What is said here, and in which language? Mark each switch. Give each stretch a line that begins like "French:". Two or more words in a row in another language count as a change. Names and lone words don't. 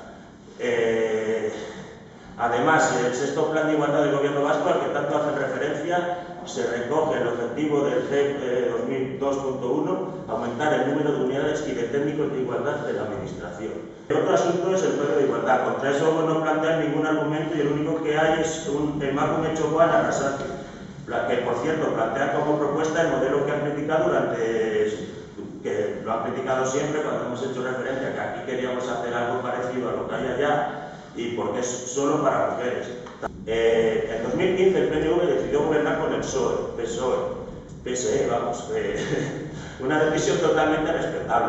Spanish: Además, el sexto plan de igualdad del Gobierno vasco, al que tanto hace referencia, se recoge el objetivo del GEP 2002.1, aumentar el número de unidades y de técnicos de igualdad de la Administración. El otro asunto es el código de igualdad. Contra eso no plantean ningún argumento y el único que hay es un
Basque: emakume txokoan
Spanish: Arrasate, que por cierto plantea como propuesta el modelo que han criticado que lo han criticado siempre cuando hemos hecho referencia a que aquí queríamos hacer algo parecido a lo que hay allá, y porque es solo para mujeres. En 2015 el PNV decidió gobernar con el PSOE, vamos, una decisión totalmente respetable.